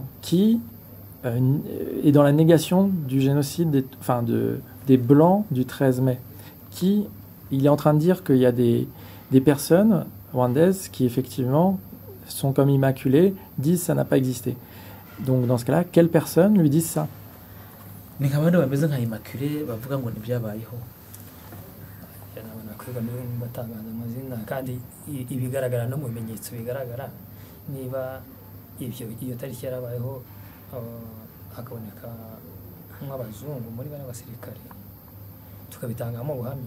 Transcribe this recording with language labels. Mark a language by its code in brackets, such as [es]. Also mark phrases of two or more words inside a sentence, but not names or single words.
[fr] Qui est dans la négation du génocide des Blancs du 13 mai? Qui, il est en train de dire qu'il y a des personnes rwandaises qui effectivement sont comme immaculées, disent ça n'a pas existé. Donc dans ce cas-là, quelles personnes lui disent ça? [rw] Ni nk'abandi bameze nka immaculé bavuga ngo ntibyabayeho. batangaza amazina kandi ibigaragara no mu bimenyetso bigaragara niba iyo tariki yarabayeho hakaboneka nk'abazungu muri bane basirikare tukabitangamo ubuhamya.